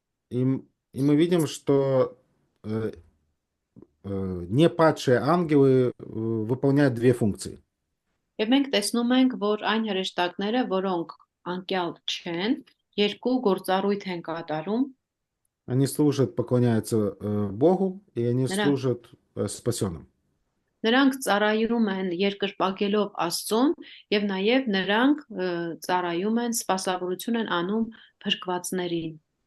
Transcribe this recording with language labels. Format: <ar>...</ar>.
<ru>И мы видим, что не падшие ангелы выполняют две функции.</ru> <hy>Եվ մենք տեսնում ենք, որ այն հրեշտակները, որոնք անկյալ չեն, երկու գործառույթ են կատարում։</hy> <ru>Они служат, поклоняются Богу, и они служат спасенным.</ru> <hy>Նրանք ծառայում են երկրպագելով Աստծուն եւ նաեւ նրանք ծառայում են սպասավորություն են անում փրկվածներին։</hy>